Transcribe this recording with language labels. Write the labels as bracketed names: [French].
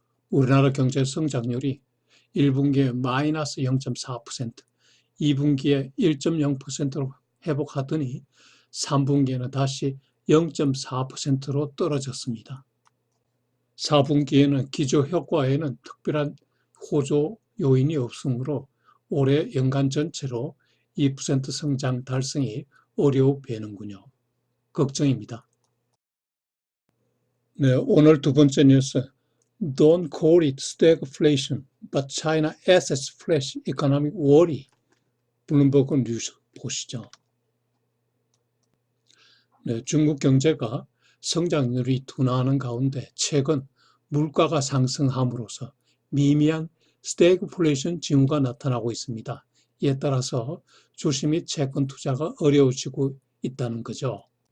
[Korean] 우리나라 경제 성장률이 1분기에 마이너스 0.4%, 2분기에 1.0%로 회복하더니 3분기에는 다시 0.4%로 떨어졌습니다. 4분기에는 기저효과에는 특별한 호조 요인이 없으므로 올해 연간 전체로 2% 성장 달성이 어려워 보이는군요. 걱정입니다. 네, 오늘 두 번째 뉴스. [English] Don't call it stagflation, but China assets flash economic worry. [Korean] 블룸버그 뉴스 보시죠. 네, 중국 경제가 성장률이 둔화하는 가운데 최근 물가가 상승함으로써 미미한 스태그플레이션 징후가 나타나고 있습니다. 이에 따라서 주식 및 채권 투자가 어려워지고 있다는 거죠.